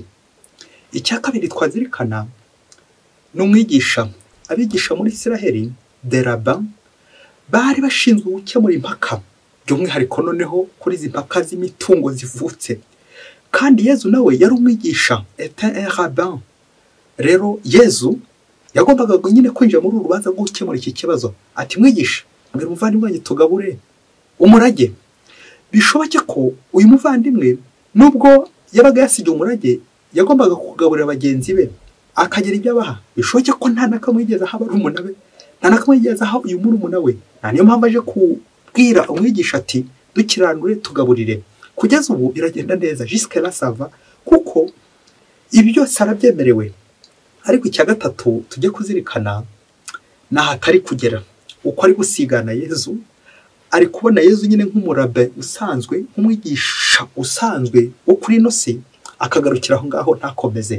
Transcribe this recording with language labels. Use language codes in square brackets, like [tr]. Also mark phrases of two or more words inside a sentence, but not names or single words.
[rw] Icya kabiri twazirikana ni umwigisha. Abigisha muri Isiraheli deraba bari bashinzwe gukemura impaka, by'umwihariko noneho kuri izi mpaka z'imitungo zivutse. Kandi Yezu nawe yari umwigisha, [fr] était un rabbin. [rw] Rero Yezu yagombaga nyine kwinjira muri urubanza rwo gukemura iki kibazo. Ati mwigisha, mbere umuvandimwe wanjye tugabure umurage. Bishoboke ko uyu muvandimwe nubwo yabaga yasigiye umurage, yagombaga kugaburira bagenzi be, akagira ibyo abaha. Bishoboke ko nta nakamwigeza haba ari umunabe, nta nakamwigeza aho uyu murumuna we. Niyo mpamvu aje kubwira umwigisha ati dukiranure tugaburire. Kugeza ubu biragenda neza, [fr] jusque là ça va, [rw] kuko ibi byose arabyemerewe. Ariko icya gatatu tujye kuzirikana naho atari kugera, uko ari gusigana Yezu, ari kubona Yezu nyine nk'umurabe usanzwe, nk'umwigisha usanzwe wo kuri ino si, akagarukira aho ngaho ntakomeze.